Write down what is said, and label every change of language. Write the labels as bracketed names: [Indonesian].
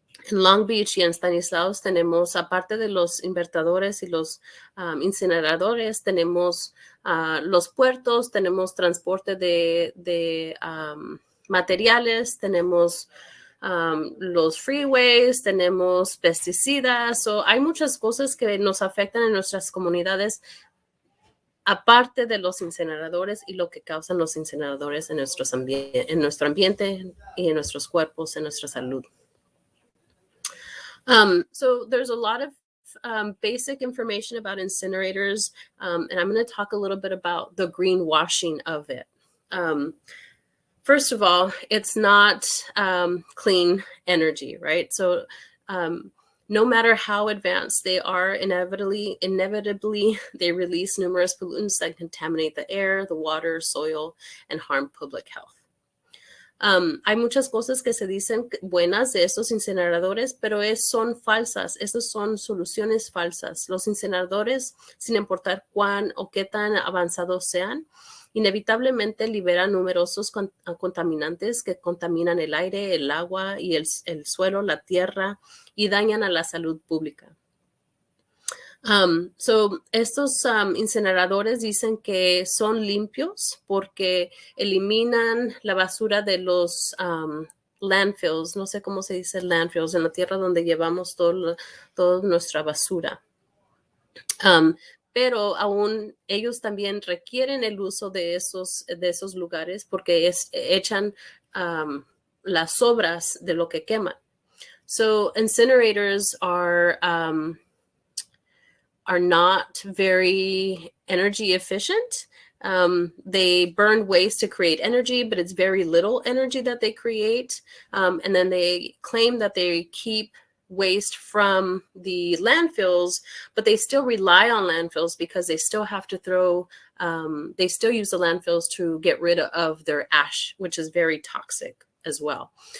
[Spanish] En Long Beach y en Stanislaus tenemos, aparte de los invertidores y los incineradores, tenemos los puertos, tenemos transporte de materiales, tenemos los freeways, tenemos pesticidas. So, hay muchas cosas que nos afectan en nuestras comunidades, aparte de los incineradores y lo que causan los incineradores en nuestro ambiente y en nuestros cuerpos, en nuestra salud. [English] So there's a lot of basic information about incinerators, and I'm going to talk a little bit about the greenwashing of it. First of all, it's not clean energy, right? So no matter how advanced they are, inevitably, they release numerous pollutants that contaminate the air, the water, soil, and harm public health. [Spanish] Hay muchas cosas que se dicen buenas de estos incineradores, pero son falsas. Esas son soluciones falsas. Los incineradores, sin importar cuán o qué tan avanzados sean, inevitablemente liberan numerosos contaminantes que contaminan el aire, el agua y el suelo, la tierra, y dañan a la salud pública. So estos incineradores dicen que son limpios porque eliminan la basura de los landfills, no sé cómo se dice landfills, en la tierra donde llevamos toda nuestra basura. Pero aún ellos también requieren el uso de esos lugares porque echan las sobras de lo que queman. [English] So incinerators are not very energy efficient. They burn waste to create energy, but it's very little energy that they create. And then they claim that they keep waste from the landfills, but they still rely on landfills because they still have to they still use the landfills to get rid of their ash, which is very toxic as well.